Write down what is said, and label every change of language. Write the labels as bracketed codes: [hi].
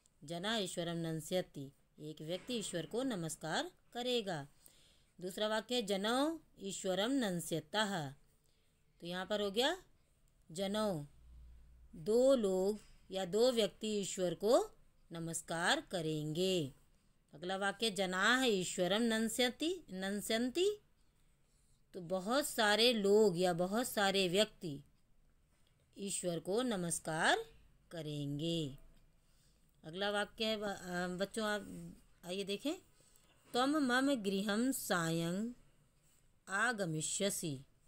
[sa] जनः ईश्वरम नंस्यति, [hi] एक व्यक्ति ईश्वर को नमस्कार करेगा। दूसरा वाक्य है [sa] जनौ ईश्वरम नंस्यतः। [hi] तो यहाँ पर हो गया जनौ, 2 लोग या 2 व्यक्ति ईश्वर को नमस्कार करेंगे। [sa] अगला वाक्य जनाः ईश्वरम नंस्यन्ति। [hi] तो बहुत सारे लोग या बहुत सारे व्यक्ति ईश्वर को नमस्कार करेंगे। अगला वाक्य है बच्चों आप आइए देखें, [sa] त्वं मम गृहं सायं आगमिष्यसि।